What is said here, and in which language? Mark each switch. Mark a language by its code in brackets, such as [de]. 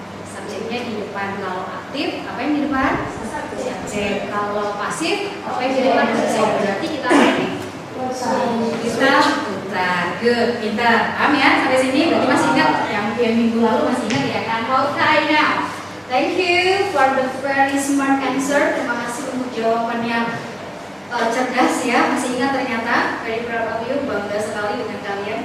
[id] Subjeknya di depan. Kalau aktif, apa yang di depan? Subjek. Kalau pasif, apa yang di depan? Subjek. Berarti kita apa nih? Kita putar. Good, pintar. Paham ya? Sampai sini berarti masih ingat yang minggu lalu masih ingat ya kan? [en] Okay, now. Thank you for the very smart answer. [id] Terima kasih untuk jawaban yang cerdas ya. Masih ingat ternyata. [en] Very proud of you. [id] Bangga sekali dengan kalian.